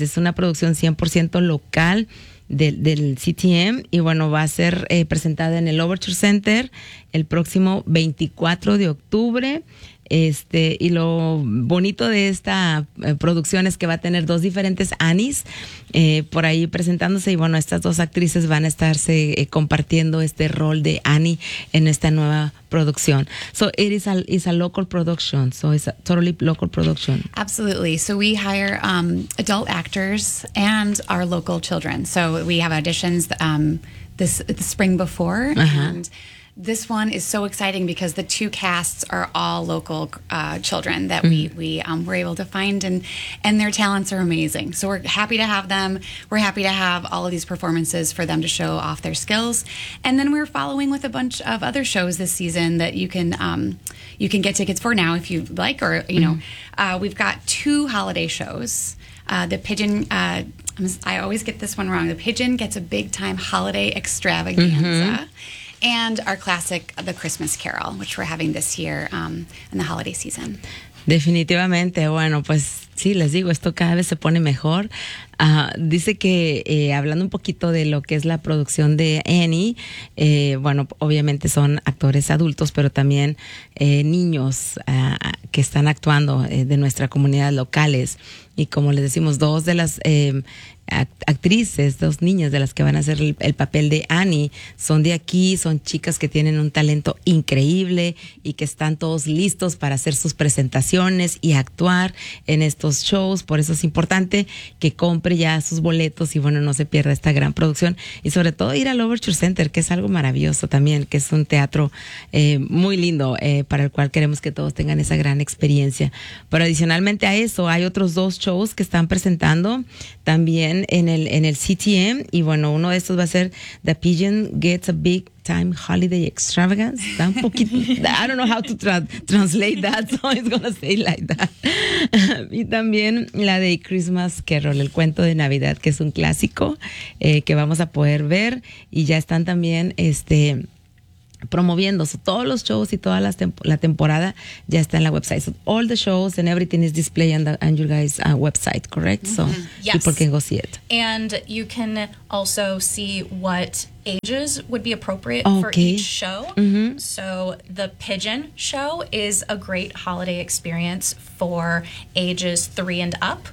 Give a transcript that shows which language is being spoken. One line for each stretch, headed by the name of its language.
Spanish: Es una producción 100% local del CTM y bueno, va a ser presentada en el Overture Center el próximo 24 de octubre. Y lo bonito de esta producción es que va a tener dos diferentes Annies por ahí presentándose, y bueno, estas dos actrices van a estarse compartiendo este rol de Annie en esta nueva producción.
English: So it is a local production, so it's a totally local production. Absolutely. So we hire adult actors and our local children. So we have auditions the spring before, uh-huh, and this one is so exciting because the two casts are all local children that we were able to find, and their talents are amazing. So we're happy to have them. We're happy to have all of these performances for them to show off their skills. And then we're following with a bunch of other shows this season that you can get tickets for now if you'd like, or, you know, we've got two holiday shows. The Pigeon, I always get this one wrong. The Pigeon gets a big time holiday extravaganza. Mm-hmm. And our classic, The Christmas Carol, which we're having this year in the holiday season.
Spanish: Definitivamente. Bueno, pues sí, les digo, esto cada vez se pone mejor. Dice que hablando un poquito de lo que es la producción de Annie, bueno, obviamente son actores adultos, pero también niños que están actuando de nuestra comunidad locales. Y como les decimos, dos de las actrices, dos niñas de las que van a hacer el papel de Annie, son de aquí, son chicas que tienen un talento increíble y que están todos listos para hacer sus presentaciones y actuar en estos shows. Por eso es importante que compre ya sus boletos y bueno, no se pierda esta gran producción, y sobre todo ir al Overture Center, que es algo maravilloso también, que es un teatro muy lindo, para el cual queremos que todos tengan esa gran experiencia. Pero adicionalmente a eso, hay otros dos shows que están presentando también en el CTM, y bueno, uno de estos va a ser The Pigeon Gets a Big Time Holiday Extravagance. Está un poquito,
English: I don't know how to translate that, so it's going to stay like that.
Spanish: Y también la de Christmas Carol, el cuento de Navidad, que es un clásico que vamos a poder ver. Y ya están también promoviéndose todos los shows y toda la temporada ya está en la website.
English: So all the shows and everything is displayed on your guys' website, correct? Mm-hmm. So yes. People can go see it. And you can also see what ages would be appropriate okay. for each show. Mm-hmm. So the Pigeon Show is a great holiday experience for ages 3 and up,